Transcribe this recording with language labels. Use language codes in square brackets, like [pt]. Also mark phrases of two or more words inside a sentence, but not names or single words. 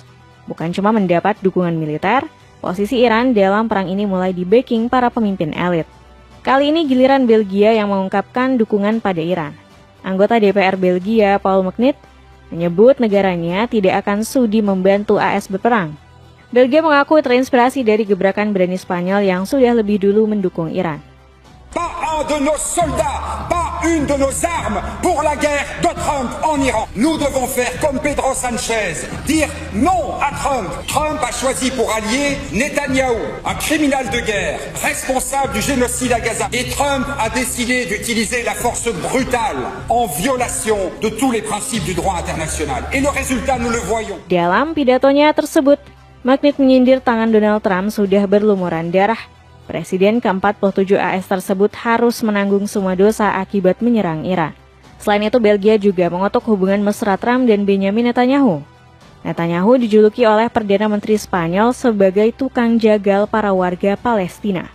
[id] Bukan cuma mendapat dukungan militer, posisi Iran dalam perang ini mulai di-backing para pemimpin elit. Kali ini giliran Belgia yang mengungkapkan dukungan pada Iran. Anggota DPR Belgia, Paul Magnet, menyebut negaranya tidak akan sudi membantu AS berperang. Belgia mengaku terinspirasi dari gebrakan berani Spanyol yang sudah lebih dulu mendukung Iran. [fr] Pas un de nos soldats, pas une de nos armes pour la guerre de Trump en Iran. Nous devons faire comme Pedro Sanchez, dire non à Trump. Trump a choisi pour allié Netanyahou, un criminel de guerre, responsable du génocide à Gaza. Et Trump a décidé d'utiliser la force brutale en violation de tous les principes du droit international. Et le résultat, nous le voyons. [id] Dalam pidatonya tersebut, Magnet menyindir tangan Donald Trump sudah berlumuran darah. Presiden ke-47 AS tersebut harus menanggung semua dosa akibat menyerang Iran. Selain itu, Belgia juga mengutuk hubungan mesra Trump dan Benjamin Netanyahu. Netanyahu dijuluki oleh Perdana Menteri Spanyol sebagai tukang jagal para warga Palestina.